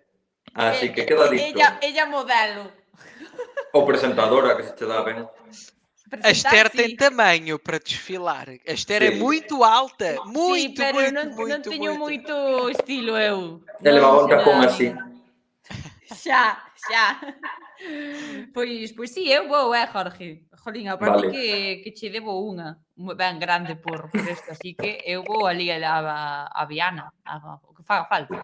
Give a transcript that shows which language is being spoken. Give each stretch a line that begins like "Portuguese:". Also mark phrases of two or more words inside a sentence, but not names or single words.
Galician: Así que queda dito. Ella modelo. Ou presentadora, que se che dá ben.
Portuguese: A Esther tem tamanho para desfilar. A Esther é muito alta. Muito,
Galician: pero
Portuguese: muito,
Galician: non teño
Portuguese: muito.
Galician: moito estilo eu. E levaba un tacón así. Xa. Pois sí, eu vou, Jorge. Jolín, aparte que che debo unha ben grande por isto, así que eu vou ali a Viana, o que faga falta.